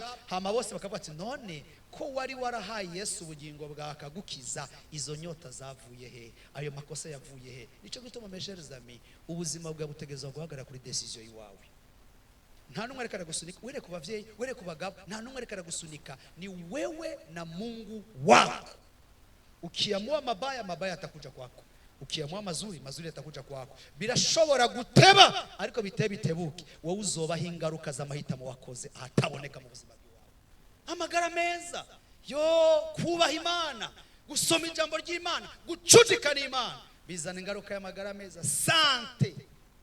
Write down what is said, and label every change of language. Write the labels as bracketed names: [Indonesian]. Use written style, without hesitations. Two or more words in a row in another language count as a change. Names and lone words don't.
[Rundi] Hama bose bakavuga ati none ko wari warahaye Yesu ubugingo bwakagukiza, izo nyota zavuye he? Ayo makosa yavuye he? Nico gituma mesherizami ubuzima bwa butegeza guhagarara kuri decision yiwawe. Nta numwe rekara gusunika, were ku bavyeyi, were ku bagabo, nta numwe rekara gusunika, [Swahili] ni wewe na Mungu wako. Ukiamua mabaya, mabaya atakuja kwako. Ukiamua mazuri, mazuri atakuja kwako. [Rundi] Birashobora guteba ariko bitebuke, wowe uzobaho ingaruka z'amahitamo wakoze ataboneka mu buzima bwawe. Amagara meza yo kubaha Imana, gusoma ijambo ry'Imana, gucudikana Imana bizana ingaruka y'amagara meza.